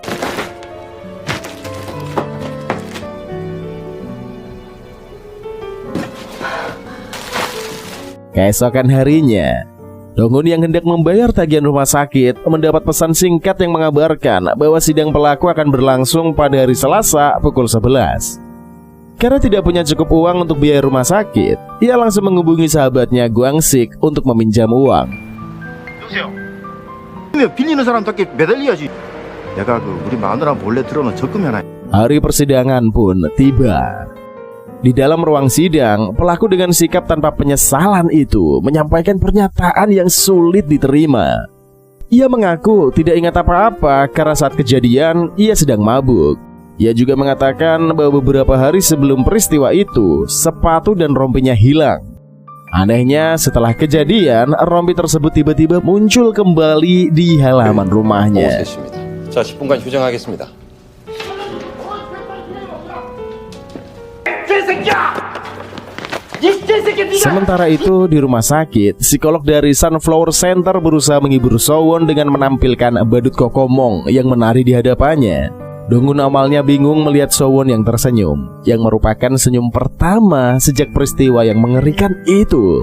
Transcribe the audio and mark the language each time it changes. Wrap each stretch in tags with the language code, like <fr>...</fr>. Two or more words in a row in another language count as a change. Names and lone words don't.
<id>Keesokan harinya, Dong-hun yang hendak membayar tagihan rumah sakit mendapat pesan singkat yang mengabarkan bahwa sidang pelaku akan berlangsung pada hari Selasa pukul 11. Karena tidak punya cukup uang untuk biaya rumah sakit, ia langsung menghubungi sahabatnya Gwang-sik untuk meminjam uang.</id> <ko>여보세요. 빌리는 사람답게 매달려야지. 내가 우리 마누라 몰래 들어오면 적금이 하나.</ko> <id>Hari persidangan pun tiba. Di dalam ruang sidang, pelaku dengan sikap tanpa penyesalan itu menyampaikan pernyataan yang sulit diterima. Ia mengaku tidak ingat apa-apa karena saat kejadian ia sedang mabuk. Ia juga mengatakan bahwa beberapa hari sebelum peristiwa itu, sepatu dan rompinya hilang. Anehnya, setelah kejadian, rompi tersebut tiba-tiba muncul kembali di halaman rumahnya.</id> <ko>자, 10분간 휴정하겠습니다.</ko> <id>Sementara itu di rumah sakit, psikolog dari Sunflower Center berusaha menghibur Sowon dengan menampilkan badut Kokomong yang menari di hadapannya. Dong-hun awalnya bingung melihat Sowon yang tersenyum, yang merupakan senyum pertama sejak peristiwa yang mengerikan itu.</id>